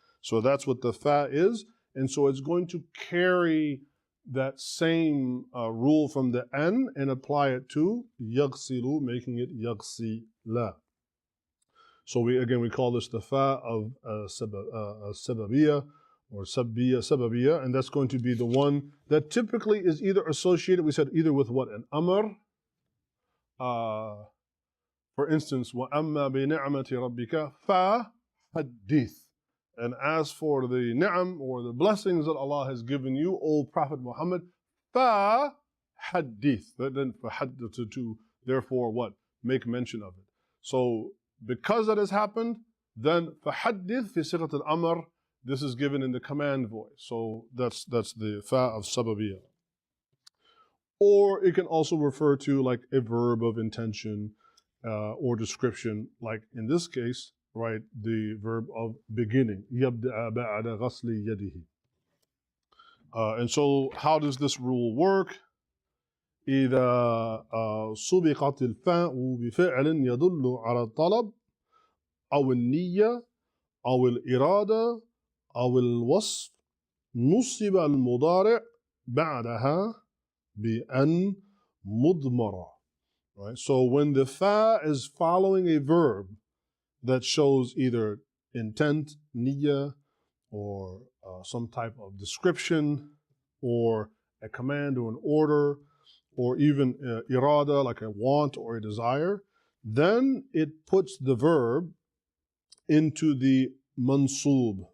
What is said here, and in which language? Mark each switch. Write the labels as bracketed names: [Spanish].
[English] So that's what the fa is. And so it's going to carry that same rule from the an and apply it to yaghsilu, making it yaghsila. So we call this the fa of sababiyah or sababiyah, and that's going to be the one that typically is either associated, we said, either with what? An amr. For instance, [Arabic] وَأَمَّا بِنِعْمَةِ رَبِّكَ فَحَدِّثْ. [English] And as for the ni'am, or the blessings that Allah has given you, O Prophet Muhammad, فَحَدِّثْ. Then فَحَدِّث, to therefore what? Make mention of it. So because that has happened, then [Arabic] فَحَدِّثْ في صيغة الأمر, [English] this is given in the command voice. So that's the fa of sababiyah. Or it can also refer to like a verb of intention or description, like in this case, right, the verb of beginning. [Arabic] يَبْدَأَ بَعْدَ غَسْلِ يَدِهِ. [English] And so how does this rule work? [Arabic] إذا سبقت الفاء بفعل يدل على الطلب أو النية أو الإرادة أو الوصف نصب المضارع بعدها بأن مضمرة. [English] Right? So when the fa is following a verb that shows either intent, niyya, or some type of description, or a command or an order, or even irada, like a want or a desire, then it puts the verb into the mansub.